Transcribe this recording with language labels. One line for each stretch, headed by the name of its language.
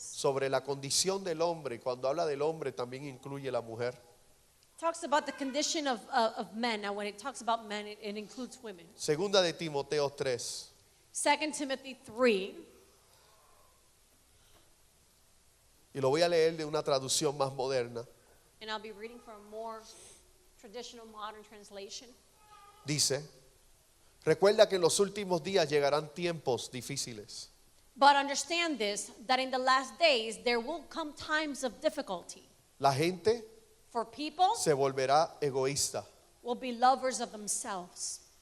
Spanish: Sobre la condición del hombre, cuando habla del hombre también incluye la mujer.
English: It talks about the condition of men. Now when it talks about men, it includes women.
Spanish: Segunda de Timoteo 3.
English: 2 Timothy 3.
Spanish: Y lo voy a leer de una traducción más moderna.
English: And I'll be reading from a more traditional modern translation.
Spanish: Dice, recuerda que en los últimos días llegarán tiempos difíciles.
English: But understand this, that in the last days there will come times of difficulty.
Spanish: La gente
English: For people
Spanish: se volverá egoísta,
English: will be lovers of themselves,